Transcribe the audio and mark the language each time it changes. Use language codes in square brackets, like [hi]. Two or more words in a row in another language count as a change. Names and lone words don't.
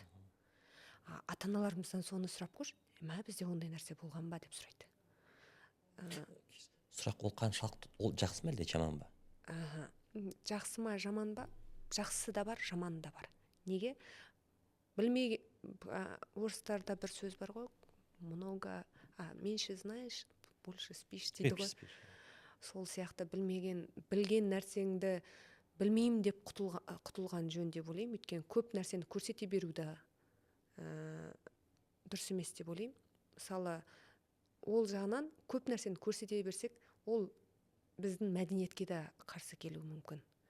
[kk] Ата-аналарымыздан соны сұрап көрші, бізде ондай нәрсе болған ба деп сұрайды. Сұрақ ол қаншалықты, ол жақсы ма әлде жаман ба? Жақсы ма жаман ба? Жақсысы да бар, жаманы да бар. Неге? Білмей, орыстарда бір сөз бар ғой, [ru] меньше знаешь, больше спишь [kk] дейді ғой. Сол сияқты білген нәрсеңді білмеймін деп құтылған жөн деп ойлаймын. Өйткені көп нәрсені көрсете беруді дұрыс емес деп ойлаймын. Мысалы, ол жағынан көп нәрсені көрсете берсек, ол біздің мәдениетке де қарсы келуі мүмкін.